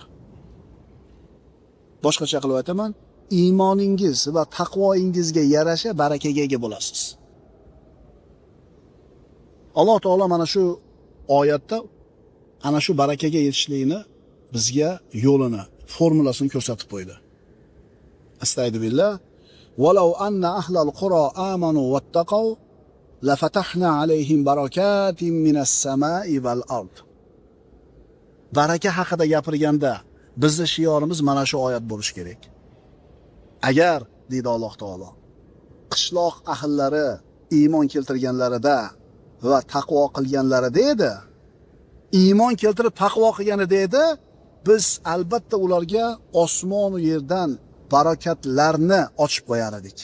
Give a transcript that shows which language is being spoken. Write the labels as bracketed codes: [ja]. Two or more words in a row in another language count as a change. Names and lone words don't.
[uz] Boshqacha qilib aytaman, iymoningiz va taqvoingizga yarasha barakaga ega bo'lasiz. Alloh taolo mana shu oyatda ana shu barakaga yetishlikni bizga yo'lini, formulasini ko'rsatib qo'ydi. Astagfirullah. [ar] ولو أن أهل القرى آمنوا واتقوا لفتحنا عليهم بركات من السماء والأرض. [uz] Baraka haqida gapirganda, Bizni shiorimiz mana shu oyat bo'lishi kerak. Agar deydi Alloh taolo, qishloq ahllari iymon keltirganlarida va taqvo qilganlarida edi, iymon keltirib taqvo qilganida edi, biz albatta ularga osmon va yerdan barakatlarni ochib qo'yar edik.